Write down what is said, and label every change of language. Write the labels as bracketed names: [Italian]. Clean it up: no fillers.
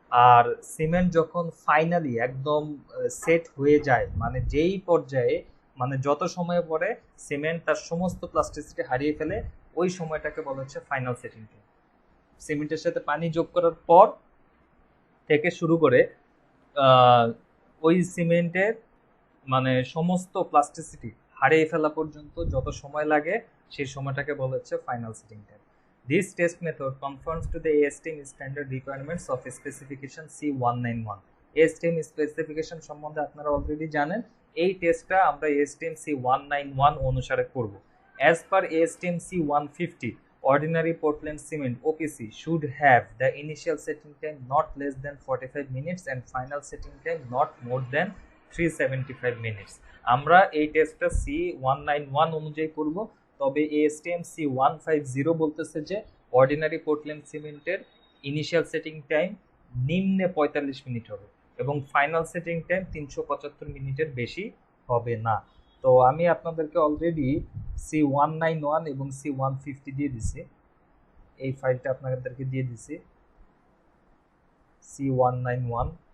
[Bangla] আর cement যখন finally একদম set হয়ে যায়, মানে যেই পর্যায়ে, মানে যত সময় পরে সিমেন্ট তার সমস্ত প্লাস্টিসিটি হারিয়ে ফেলে, ওই সময়টাকে বলা হচ্ছে ফাইনাল সেটিং টাইম। সিমেন্টের সাথে পানি যোগ করার পর থেকে শুরু করে ওই সিমেন্টের মানে সমস্ত প্লাস্টিসিটি হারিয়ে ফেলা পর্যন্ত যত সময় লাগে সেই সময়টাকে বলা হচ্ছে final setting time. [English] This test method conforms to the ASTM standard requirements of specification C191. [Bangla] ASTM specification সম্বন্ধে আপনারা অলরেডি জানেন, এই টেস্টটা আমরা ASTM C191 অনুসারে করব। [English] As per ASTM C150, ordinary Portland cement OPC should have the initial setting time not less than 45 minutes and final setting time not more than 375 minutes. [Bangla] আমরা এই টেস্টটা C191 অনুযায়ী করব। তবে ASTM C150 বলতেছে যে অর্ডিনারি পোর্টল্যান্ড সিমেন্টের initial setting time নিম্নে 45 মিনিট হবে এবং ফাইনাল সেটিং টাইম 375 মিনিটের বেশি হবে না। তো আমি আপনাদেরকে অলরেডি C191 এবং C150 দিয়ে দিছি, এই ফাইলটা আপনাদেরকে দিয়ে দিছি C191।